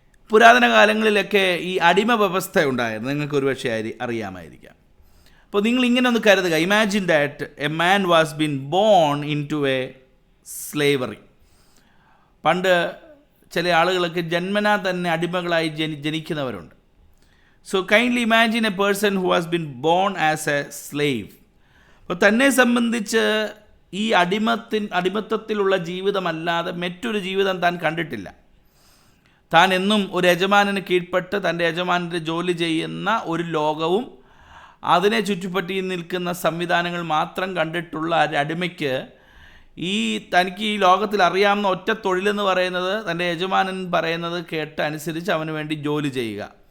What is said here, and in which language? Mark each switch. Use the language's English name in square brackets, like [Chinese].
[Malayalam] പുരാതന കാലങ്ങളിലൊക്കെ ഈ അടിമ വ്യവസ്ഥ ഉണ്ടായിരുന്നു, നിങ്ങൾക്ക് ഒരുപക്ഷെ അറിയാമായിരിക്കാം. അപ്പോൾ നിങ്ങൾ ഇങ്ങനെ ഒന്ന് കരുതുക, [English] Imagine that a man was been born into a slavery. [Malayalam] പണ്ട് ചില ആളുകളൊക്കെ ജന്മനാ തന്നെ അടിമകളായി ജനിക്കുന്നവരുണ്ട്. [English] So kindly imagine a person who has been born as a slave. [Malayalam] അപ്പോൾ തന്നെ സംബന്ധിച്ച് ഈ അടിമത്തത്തിലുള്ള ജീവിതമല്ലാതെ മറ്റൊരു ജീവിതം താൻ കണ്ടിട്ടില്ല. താൻ എന്നും ഒരു യജമാനന് കീഴ്പ്പെട്ട് തൻ്റെ യജമാനൻ്റെ ജോലി ചെയ്യുന്ന ഒരു ലോകവും അതിനെ ചുറ്റിപ്പറ്റി നിൽക്കുന്ന സംവിധാനങ്ങൾ മാത്രം കണ്ടിട്ടുള്ള ഒരു അടിമയ്ക്ക് തനിക്ക് ഈ ലോകത്തിൽ അറിയാവുന്ന ഒറ്റ തൊഴിലെന്ന് പറയുന്നത് തൻ്റെ യജമാനൻ പറയുന്നത് കേട്ട് അനുസരിച്ച് അവന് വേണ്ടി ജോലി ചെയ്യുക.